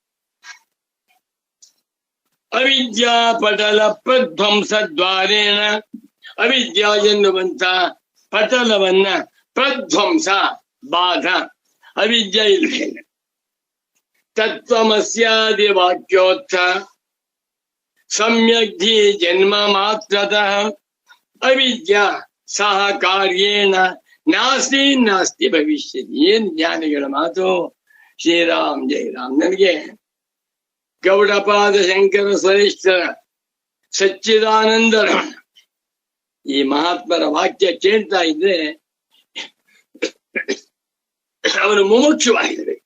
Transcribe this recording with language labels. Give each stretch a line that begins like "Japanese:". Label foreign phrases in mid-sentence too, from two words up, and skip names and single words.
Sanskrit: ಅವಿದ್ಯಾ ಪಟಲ ಪ್ರಧ್ವಂಸ ದ್ವಾರೇಣ,
Kannada: ಅವಿದ್ಯಾ ಎನ್ನುವಂತ ಪಟಲವನ್ನ ಪ್ರಧ್ವಂಸ ಬಾಧ, ಅವಿದ್ಯೆ ಇಲ್ಲ.
Sanskrit: ತತ್ವಮಸ್ಯಾದಿ ವಾಕ್ಯೋತ್ಥ ಸಮ್ಯಗ್ಧಿ ಜನ್ಮ ಮಾತ್ರತಃ ಅವಿದ್ಯಾ ಸಹ ಕಾರ್ಯೇಣ ನಾಸ್ತಿ ನಾಸ್ತಿ ಭವಿಷ್ಯತಿ.
Kannada: ಏನ್ ಜ್ಞಾನಿಗಳ ಮಾತು! ಶ್ರೀರಾಮ್ ಜೈ ರಾಮ್. ನನಗೆ ಗೌಡಪಾದ ಶಂಕರ ಸ್ವರೇಶ್ವರ ಸಚ್ಚಿದಾನಂದರ ಈ ಮಹಾತ್ಮರ ವಾಕ್ಯ ಕೇಳ್ತಾ ಇದ್ರೆ ಅವನು ಮುಮುಕ್ಷವಾಗಿರ್ಬೇಕು.